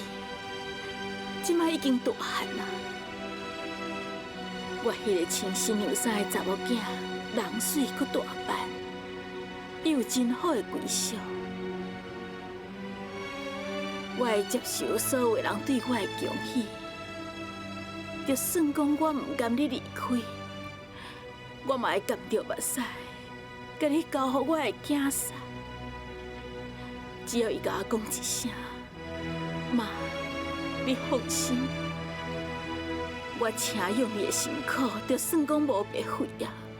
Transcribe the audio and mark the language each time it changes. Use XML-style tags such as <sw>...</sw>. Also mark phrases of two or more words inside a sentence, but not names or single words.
<nan>即摆已经大汉啦，我迄个穿新娘衫的查某囝，人水搁大斑，伊有真好的归宿。我会接受所有人对我的恭喜，就算讲我唔甘你离开，我嘛会含着目屎，甲你交予我的囝婿。只要伊甲我讲一声，妈，你放心，我请用你的辛苦，就算讲无白费啊。</nan>